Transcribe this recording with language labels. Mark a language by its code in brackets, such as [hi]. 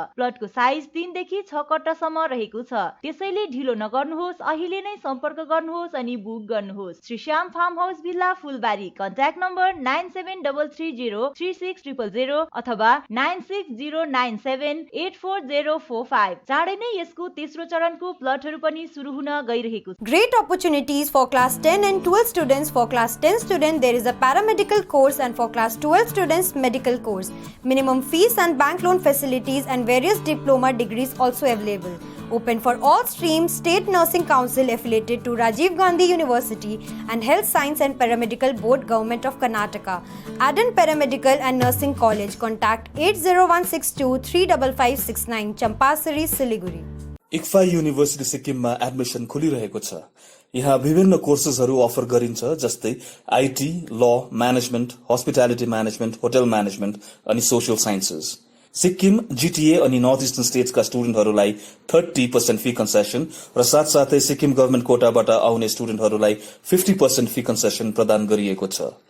[ne] प्लटको size 3 देखि 6 कट्टासम्म रहेको छ, त्यसैले ढिलो नगर्नुहोस्, अहिले नै सम्पर्क गर्नुहोस् अनि बुक गर्नुहोस्। श्रीश्याम फार्म हाउस भिल्ला, फुलबारी। कन्ट्याक्ट नम्बर 9733036000 अथवा 9609784045। चाँडै नै यसको तेस्रो चरणको प्लटहरू पनि सुरु हुन गइरहेको छ। [en] Great opportunities for class 10 and 12 students. For class 10 student there is a paramedical course, and for class 12 students medical course. Minimum fees and bank loan facilities and various diploma degrees also available. Open for all streams. State Nursing Council affiliated to Rajiv Gandhi University and Health Science and Paramedical Board, Government of Karnataka. Adan Paramedical and Nursing College. Contact 80162355569, Champasari, Siliguri. [ne] इक्फा university सिक्किममा admission खुलिरहेको छ। यहाँ विभिन्न कोर्सेसहरू offer गरिन्छ, जस्तै IT, ल, management, hospitality management, hotel management अनि social sciences. Sikkim, GTA अनि north eastern स्टेट्सका स्टुडेन्टहरूलाई 30% फी कन्सेसन र साथसाथै सिक्किम गभर्मेन्ट कोटाबाट आउने स्टुडेन्टहरूलाई 50% फी कन्सेसन प्रदान गरिएको छ।